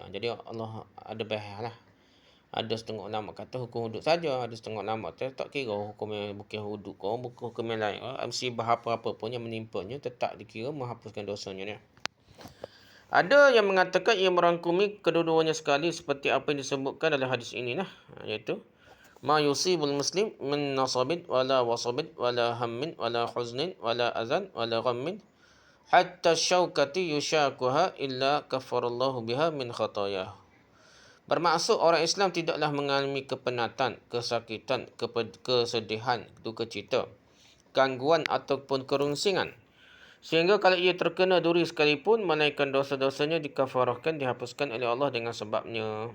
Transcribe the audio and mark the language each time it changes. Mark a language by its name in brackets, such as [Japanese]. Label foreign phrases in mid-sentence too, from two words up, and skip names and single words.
[Malay] Jadi Allah ada bahas lah. Ada setengah ulama kata hukum hudud saja, ada setengah ulama kata tak kira hukum yang bukan hudud kau, bukan hukum yang lain. Musibah apa-apa pun yang menimpanya tetap dikira menghapuskan dosanya ni. Ada yang mengatakan ia merangkumi kedua-duanya sekali, seperti apa yang disebutkan dalam hadis ini lah, iaitu [Arabic] ما يصيب المسلم من نصب ولا وصب ولا هم ولا حزن ولا أذى ولا غم حتى الشوكة يشاكها إلا كفر الله بها من خطاياه. [Malay] Bermaksud orang Islam tidaklah mengalami kepenatan, kesakitan, kesedihan, duka cita, gangguan ataupun kerungsingan, sehingga kalau ia terkena duri sekalipun, melainkan dosa-dosanya dikafarahkan, dihapuskan oleh Allah dengan sebabnya.